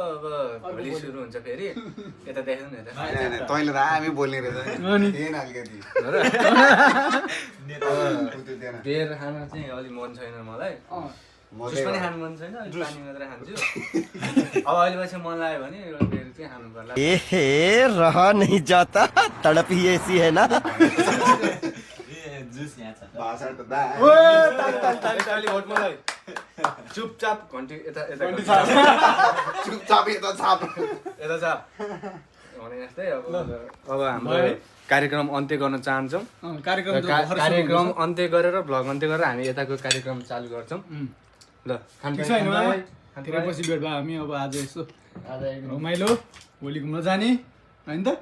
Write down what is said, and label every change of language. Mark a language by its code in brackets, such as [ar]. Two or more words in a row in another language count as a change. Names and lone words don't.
[ne] अब भोलि सुरु हुन्छ फेरि यता देख्नु न यता तैँले र हामी बोल्ने रहेछ अनि थिएन अलिकति बेर खान चाहिँ अलिक मन छैन मलाई। जुस पनि खानु मन छैन अलिक पानी मात्र खान्छु। अब अहिले पछि मन लाग्यो भने एउटा बेर चाहिँ खानु पर्ला। [hi] रहा नहीं जाता तड़प ही ऐसी है ना। [ne] चुपचाप घन्टी यता यता चुपचाप यता छाप यता चाप भने जस्तै अब हाम्रो कार्यक्रम अन्त्य गर्न चाहन्छौँ। कार्यक्रम अन्त्य गरेर भ्लग अन्त्य गरेर हामी यताको कार्यक्रम चालु गर्छौँ। ल धेरै पछि भेट भयो हामी अब आज यसो रमाइलो भोलि घुम्न जाने होइन त